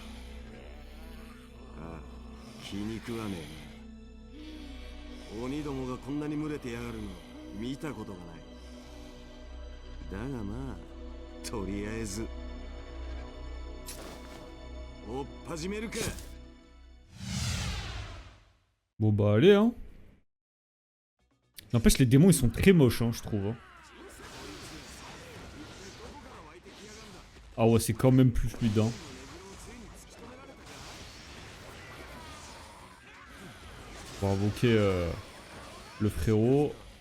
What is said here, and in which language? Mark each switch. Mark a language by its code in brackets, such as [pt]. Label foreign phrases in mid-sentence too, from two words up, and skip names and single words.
[ja] ああ、気に食わねえな。鬼どもがこんなに群れてやがるの見たことがない。だがまあ、とりあえず追っ始めるか。 [fr] Bon bah allez hein. N'empêche les démons ils sont très moches hein, je trouve. Hein. Ah ouais c'est quand même plus fluide hein. On va invoquer le frérot.